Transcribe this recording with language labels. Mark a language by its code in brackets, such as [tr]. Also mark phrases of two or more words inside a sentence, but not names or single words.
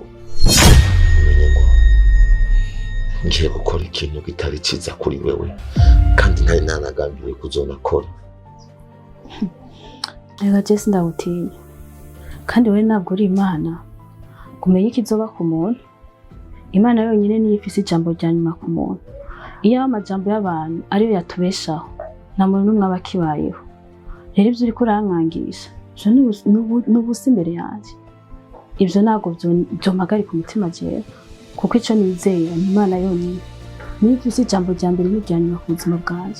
[rn] Umenye ngo ngiye gukora ikintu kitari cyiza kuri wewe kandi ntari nanagambiriye kuzonakora. Reka Jesse ndagutinya kandi wowe ntabwo uri Imana kumenya ikizoba ku muntu. Imana yonyine niyo ifise ijambo rya nyuma ku muntu. Iyo amajambo y'abantu ariyo yatubeshaho nta muntu n'umwe aba akibayeho. Rero ibyo uriko urankangisha n'ubusa imbere yanjye ibyo ntabwo byompagarika umutima jewe kuko icyo nizera ni Imana yonyine niyo ifise ijambo rya mbere n'irya nyuma ku buzima bwanjye.